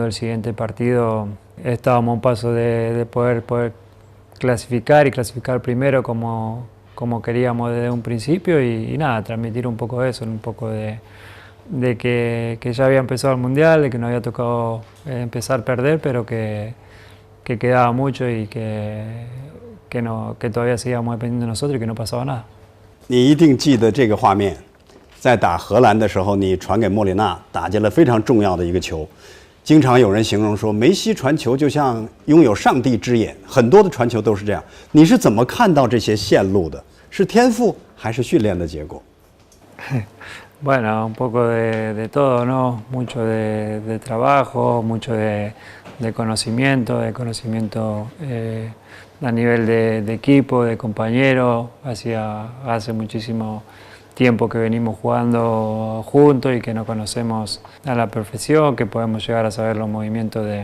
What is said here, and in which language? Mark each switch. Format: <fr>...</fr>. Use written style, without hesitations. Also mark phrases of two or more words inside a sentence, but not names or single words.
<es>el siguiente partido estábamos a un paso de poder clasificar y clasificar primero como queríamos desde un principio y nada, transmitir un poco eso, un poco de que ya había empezado el Mundial, de que nos había tocado empezar a perder, pero que quedaba mucho y que todavía seguíamos dependiendo de nosotros y que no pasaba nada.</es> <zh>你一定记得这个画面，在打荷兰的时候，你传给莫里纳，打进了非常重要的一个球。经常有人形容说，梅西传球就像拥有上帝之眼，很多的传球都是这样。你是怎么看到这些线路的？是天赋还是训练的结果？</zh> <es>Bueno, un poco de todo, ¿no? Mucho de trabajo, mucho de conocimiento, a nivel de equipo, de compañero. Hace muchísimo tiempo que venimos jugando juntos y que nos conocemos a la perfección, que podemos llegar a saber los movimientos</es>